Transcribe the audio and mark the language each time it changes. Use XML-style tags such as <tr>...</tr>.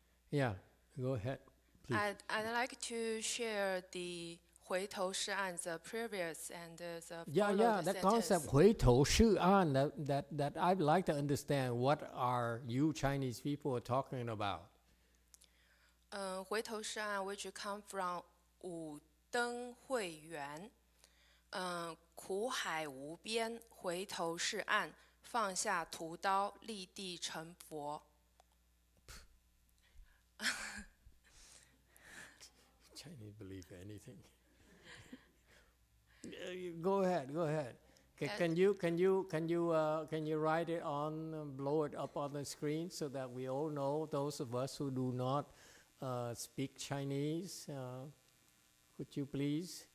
<en>Yeah, go ahead, please. I'd like to share the 回头是岸, the previous and the Yeah, followed that concept 回头是岸, that I'd like to understand. What are you Chinese people talking about?</en> <zh>回头是岸</zh> <en>which come from</en> <zh>五灯会元，苦海无边，回头是岸，放下屠刀，立地成佛。</zh> <en>Chinese believe anything. Go ahead. Can you write it on, blow it up on the screen so that we all know, those of us who do not speak Chinese, could you please?</en>